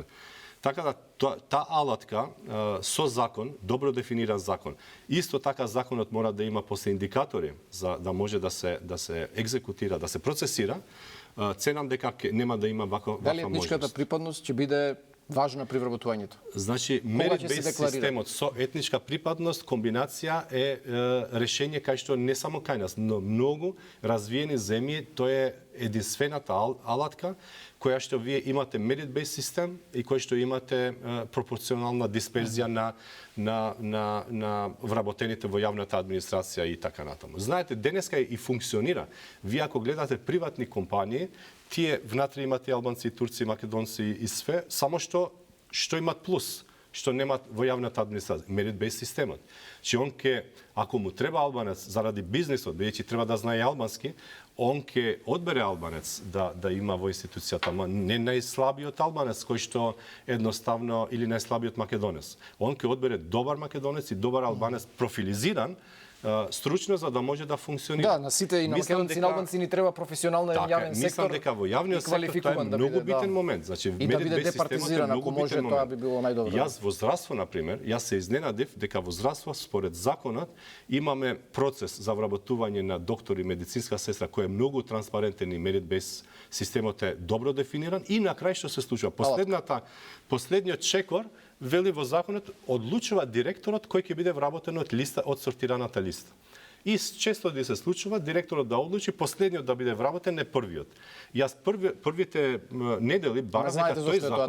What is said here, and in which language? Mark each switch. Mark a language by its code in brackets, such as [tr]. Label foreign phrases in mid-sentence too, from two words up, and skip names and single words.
[mk] Така да таа алатка со закон, добро дефиниран закон. Исто така законот мора да има после индикатори за да може да се екзекутира, да се процесира. Ценам дека нема да има ваква можност. Дали етничката припадност ќе биде важна при вработувањето? Значи, merit-based системот со етничка припадност, комбинација е решение кај што не само кај нас, но многу развиени земји, тоа е единствената алатка која што вие имате merit-based систем и кој што имате пропорционална дисперзија на вработените во јавната администрација и така натаму. Знаете, денеска и функционира. Вие ако гледате приватни компании, тие внатре имате албанци, турци, македонци и све, само што имат плюс, што немат во јавната администрација, merit-based системот. Че он ако му треба албанец заради бизнисот, бидејќи треба да знае албански, он ќе одбере албанец да има во институцијата, не најслабиот албанец кој што едноставно или најслабиот македонец. Он ќе одбере добар македонец и добар албанец профилизиран, стручно за да може да функционира. Да, на сите и на македонци и на албанци ни треба професионален јавен сектор. Мислам дека во јавниот сектор тоа е многу битен момент. Значи, и да биде департизиран, ако може, тоа би било најдобро. Јас во здравство, например, јас се изненадив дека во здравство, според законот, имаме процес за вработување на доктори, медицинска сестра, кој е многу транспарентен и merit-based системот е добро дефиниран и на крај што се случува. Последниот чекор вели во законот, одлучува директорот кој ќе биде вработен од сортираната листа. И често да се случува директорот да одлучи последниот да биде вработен е првиот. Јас првите недели барам дека тој закон